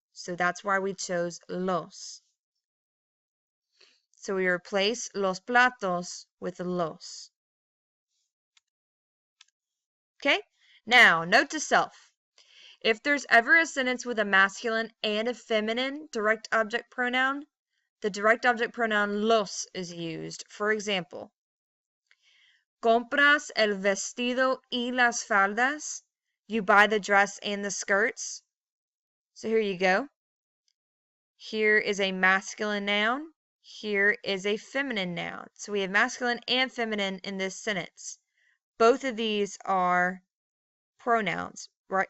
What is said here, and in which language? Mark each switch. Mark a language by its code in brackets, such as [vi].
[en] So that's why we chose los. So we replace los platos with los. Okay? Now, note to self. If there's ever a sentence with a masculine and a feminine direct object pronoun, the direct object pronoun los is used. For example, [es] ¿compras el vestido y las faldas? [en] You buy the dress and the skirts. So here you go. Here is a masculine noun. Here is a feminine noun. So we have masculine and feminine in this sentence. Both of these are pronouns, right?